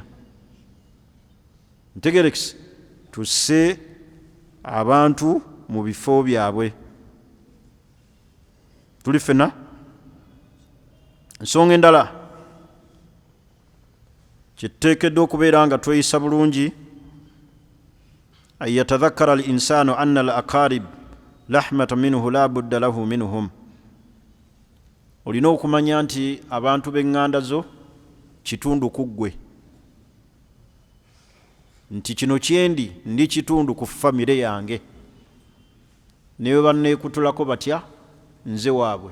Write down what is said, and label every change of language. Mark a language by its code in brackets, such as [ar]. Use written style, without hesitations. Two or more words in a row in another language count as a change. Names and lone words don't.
[lg] Ntegerekese tusse abantu mu bifo byabwe. Tuli ffena. Ensonga endala kyetuteekedde okubeera nga tweyisa bulungi, [ar] أن يتذكر الإنسان أن الأقارب لحمة منه لا بد له منهم. [lg] Olina okumanya nti abantu b'eŋŋanda zo kitundu ku ggwe, nti kino kyendi ndi kitundu ku famire yange. Newe banneekutulako batya, nze waabwe.